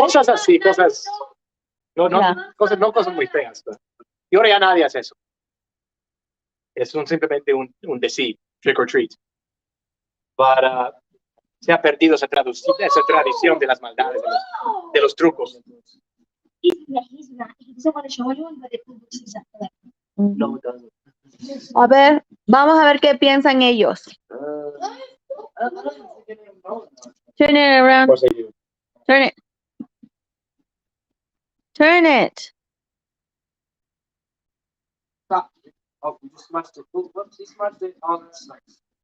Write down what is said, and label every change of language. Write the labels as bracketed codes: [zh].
[es] cosas así, cosas... No, Ya. cosas muy feas. Y ahora ya nadie hace eso. Es simplemente un decir, trick or treat. Pero se ha perdido esa tradición de las maldades, de los trucos. [en] He's not. He doesn't want to show anyone, but it looks exactly like. No, it doesn't. [es] a ver, vamos a ver qué piensan ellos. [en] Turn it Of around. course I do. Turn it. Turn it. Stop. Oh, you just smashed it. Whoops, you smashed it. Oh, that's nice.